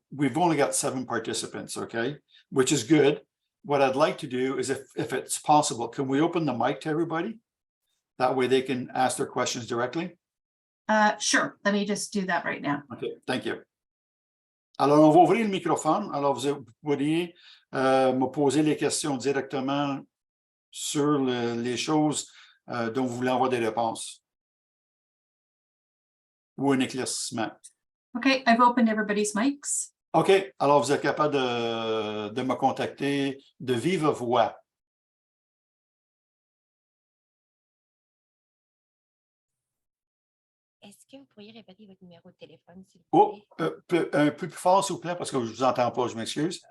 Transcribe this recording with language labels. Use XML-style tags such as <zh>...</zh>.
<en>We've only got 7 participants, okay, which is good. What I'd like to do is if it's possible, can we open the mic to everybody? That way they can ask their questions directly. Sure. Let me just do that right now. OK, thank you.</en> <fr>Alors, on va ouvrir le microphone. Alors, vous pourriez me poser les questions directement sur les choses dont vous voulez avoir des réponses. ou un éclaircissement.</fr> <en>Okay, I've opened everybody's mics.</en> <fr>OK, alors vous êtes capable de me contacter de vive voix. Est-ce que vous pourriez répéter votre numéro de téléphone, s'il vous Oh, plaît? un peu plus fort, s'il vous plaît, parce que je ne vous entends pas, je m'excuse.</fr>